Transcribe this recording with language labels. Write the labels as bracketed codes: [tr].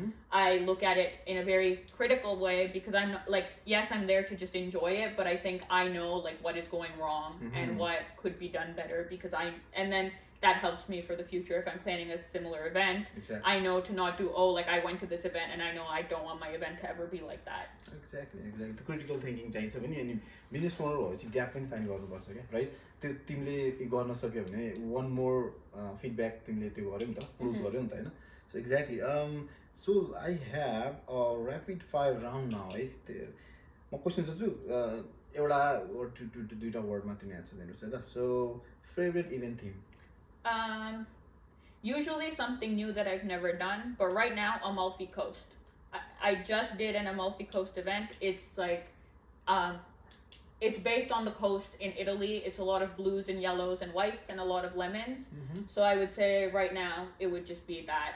[en] I look at it in a very critical way because I'm not, like, yes, I'm there to just enjoy it, but I think I know like what is going wrong and what could be done better and then that helps me for the future if I'm planning a similar event. Exactly. I know to not do, oh, like I went to this event and I know I don't want my event to ever be like that. Exactly. The critical thinking [ne] चाहिन्छ पनि अनि business owner भएपछि gap पनि find गर्नुपर्छ क्या right त्यो तिमीले गर्न सक्यो भने [en] one more feedback [ne] तिमीले त्यो गर्यौ नि त क्लोज गर्यौ नि त हैन [en] so exactly so I have a rapid fire round now [ne] है म क्वेशन सोध्छु एउटा दुईटा वर्डमा तिमी आन्सर दिनुपर्छ है त so favourite event theme [en] Usually something new that I've never done, but right now Amalfi Coast. I just did an Amalfi Coast event. It's like, it's based on the coast in Italy. It's a lot of blues and yellows and whites and a lot of lemons. So I would say right now it would just be that.